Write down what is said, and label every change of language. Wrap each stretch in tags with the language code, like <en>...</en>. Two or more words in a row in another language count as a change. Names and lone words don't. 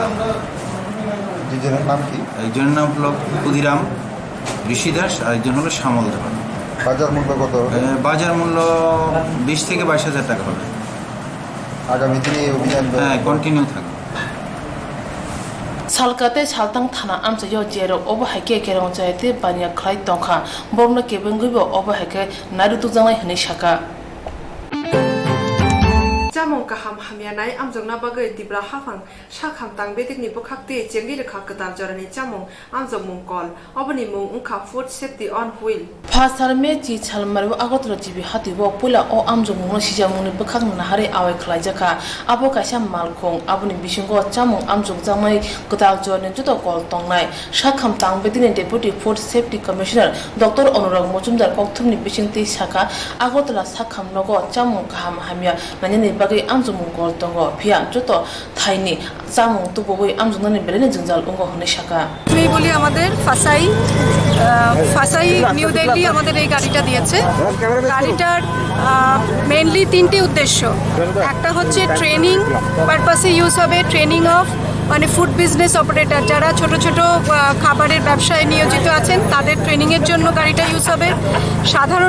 <bn>দুজনের নাম কি? একজনের নাম হলো ক্ষুদিরাম ঋষি দাস আর একজন হলো শ্যামল দেওয়ান। বাজার মূল্য কত? বাজার মূল্য 20 থেকে 22,000 টাকা হবে। আগামী দিনে এই অভিযান কন্টিনিউ থাকবে।</bn> <trp>salkate saltang thana amsa yo jero obo haike kerong chaite bania khlai tongkha borno kebengubo obo haike narutu jangai hne shaka jamong kaham hamyanai amjongna bagai dibra hafang shakham tang bedik ni bokhakte chengri rekha katar jorani jamong amjong mungkol oboni mung ungkha</trp> <en>food safety on wheel</en> <trp>phasar me chi chalmaru agotro jibi hati bo pula o amjong mung sijamuni bokhak nahare awe khlai jaka abo kaisa malkhong aboni bisingo jamong amjong jamai katar jorani juto kol tongnai shakham tang bedik</trp> <en>deputy food safety commissioner</en> <trp>dr onurag mojumdar kokthumni bisingti shaka agotla shakham nogo jamong kaham hamya nani bagai amjong mungkol tongo phia juto thaini jamong tuboi amjong nani belene jingjal ungo hne shaka</trp> <bn>আমি বলি আমাদের ফাসাই নিউ দিল্লি আমাদের এই গাড়িটা দিয়েছে গাড়িটার মেইনলি তিনটি উদ্দেশ্য একটা হচ্ছে</bn> <en>training purpose use</en> <bn>হবে</bn> <en>training of</en> <bn>মানে</bn> <en>food business operator</en> <bn>যারা ছোট ছোট খাবারের ব্যবসায় নিয়োজিত আছেন তাদের ট্রেনিংয়ের জন্য গাড়িটা ইউজ হবে সাধারণ</bn>